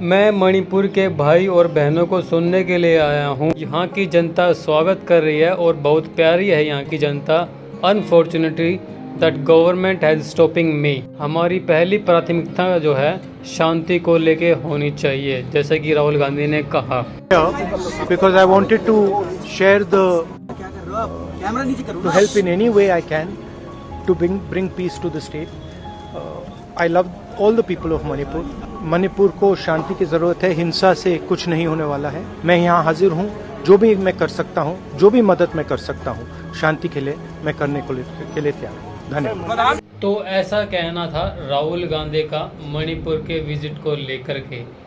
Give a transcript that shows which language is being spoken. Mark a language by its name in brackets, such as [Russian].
[Hindi] मैं मणिपुर के भाई और बहनों को सुनने के लिए आया हूँ। यहाँ की जनता स्वागत कर रही है और बहुत प्यारी है यहाँ की जनता। [English] Unfortunately that government has stopping me. [Hindi] हमारी पहली प्राथमिकता जो है शांति को लेके होनी चाहिए, जैसे कि राहुल गांधी ने कहा। [English] Because I wanted to share to help in any way I can to bring peace to the state. I love all the people of Manipur. [Hindi] Manipur को शांति की जरूरत है, हिंसा से कुछ नहीं होने वाला है। मैं यहाँ हाजिर हूँ, जो भी मैं कर सकता हूँ, जो भी मदद मैं कर सकता हूँ शांति के लिए, मैं करने के लिए तैयार हूँ। धन्यवाद। तो ऐसा कहना था राहुल गांधी का मणिपुर के विजिट को लेकर के।